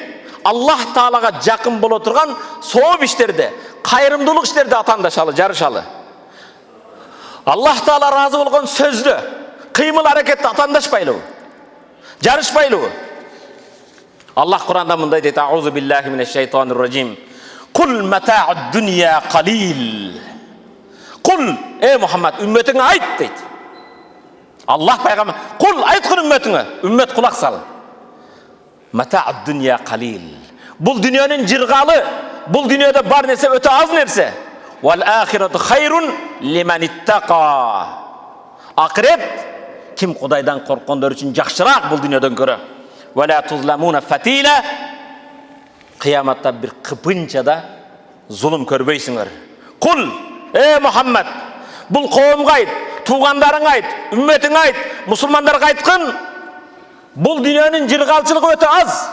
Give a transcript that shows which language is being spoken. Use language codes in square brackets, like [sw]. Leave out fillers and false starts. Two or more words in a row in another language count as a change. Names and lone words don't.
[ky] Аллах Таалага жакын боло турган сооп иштерде, кайрымдуулук иштерде атаандашалы, жарышалы. Аллах Таала разы болгон сөздө, кыймыл аракетте атаандашпайлыбы? Жарышпайлыбы? Аллах Куранда мындай дейт: [ar] أعوذ بالله من الشيطان الرجيم. قل متاع الدنيا قليل. [ky] Кул, Мухаммад, үмметиңе айт дейт. Аллах пайгамбар, кул айткын үмметиңе, үммет кулак сал. [ar] متاع الدنيا قليل. [ky] Бул дүниөнүн жыргалы, бул дүниөдө бар нерсе өтө аз нерсе. [ar] والآخرة خير لمن اتقى. [ky] Акырет ким Кудайдан корккондор үчүн жакшыраак бул дүниөдөн көрө. [ar] ولا تظلمون فتيلا. [ky] Кыяматта бир кыпынчада зулум көрбөйсүңөр. Кул, Мухаммад, бул коомго айт, туугандарыңа айт, үмметиңе айт, мусулмандарга айткын, бул дүниөнүн жыргалчылыгы өтө аз.